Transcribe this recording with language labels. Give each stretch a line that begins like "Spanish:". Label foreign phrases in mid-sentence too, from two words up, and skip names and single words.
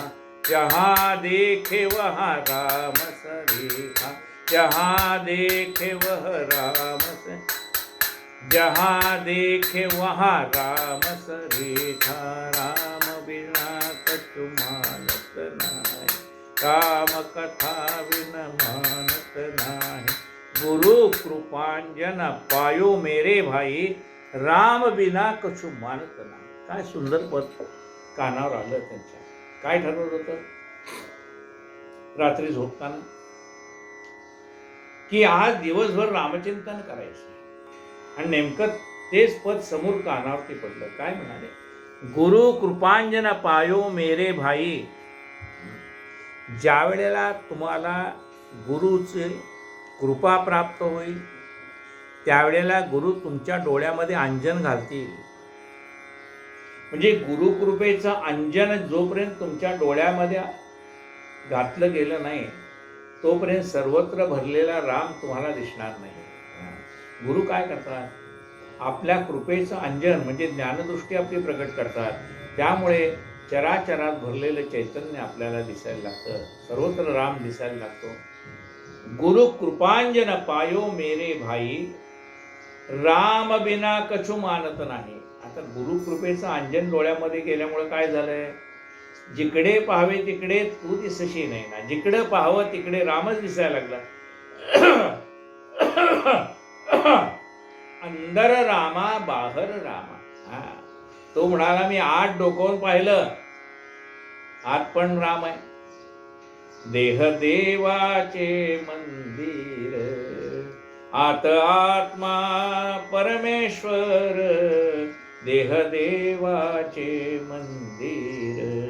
Hindi: जहाँ देखे वहाँ राम सरेखा, जहाँ देखे वह राम से, जहाँ देखे वहाँ राम सरेखा। राम बिना कछु मानत नाही, राम कथा बिन मानत नाही। गुरु कृपांजन पायो मेरे भाई, राम बिना कछु मानत नाही।
Marathi: काय सुंदर पद कानावर आलं त्यांच्या. काय ठरवत होतं रात्री झोपताना, की आज दिवसभर रामचिंतन करायचं, आणि नेमकं तेच पद समोर कानावरती पडलं. काय म्हणाले?
Hindi: गुरु कृपांजन पायो मेरे भाई.
Marathi: ज्या वेळेला तुम्हाला गुरुचे कृपा प्राप्त होईल, त्यावेळेला गुरु तुमच्या डोळ्यामध्ये अंजन घालतील. म्हणजे गुरुकृपेचं अंजन जोपर्यंत तुमच्या डोळ्यामध्ये घातलं गेलं नाही, तोपर्यंत सर्वत्र भरलेला राम तुम्हाला दिसणार नाही. गुरु काय करतात? आपल्या कृपेचं अंजन म्हणजे ज्ञानदृष्टी आपली प्रकट करतात. त्यामुळे चराचरात भरलेलं चैतन्य आपल्याला दिसायला लागतं, सर्वत्र राम दिसायला लागतो.
Hindi: गुरु कृपांजन पायो मेरे भाई, राम बिना कछु मानत नाही.
Marathi: आता गुरुकृपेचं अंजन डोळ्यामध्ये गेल्यामुळे काय झालंय? जिकडे पाहावे तिकडे तू दिसशी नाही ना, जिकडे पाहावं तिकडे रामच दिसायला लागला.
Hindi: अंदर रामा बाहर रामा.
Marathi: तो म्हणाला मी आत डोकावून पाहिलं, आत पण राम आहे. देह देवाचे मंदिर, आत आत्मा परमेश्वर, देह देवाचे मंदिर.